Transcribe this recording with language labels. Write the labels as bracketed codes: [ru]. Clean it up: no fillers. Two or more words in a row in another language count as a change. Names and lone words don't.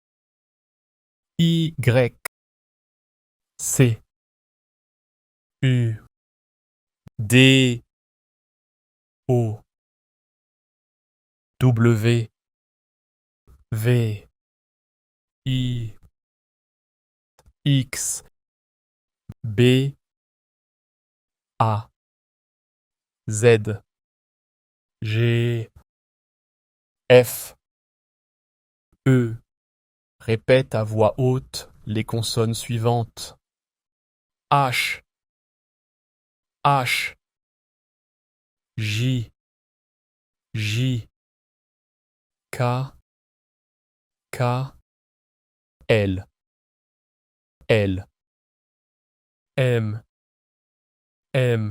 [fr] Y, C, U, D, O, W, V, I, X, B, A, Z, G, F, E. Répète à voix haute les consonnes suivantes. H, H, J, J, K, K, L, L, M, M.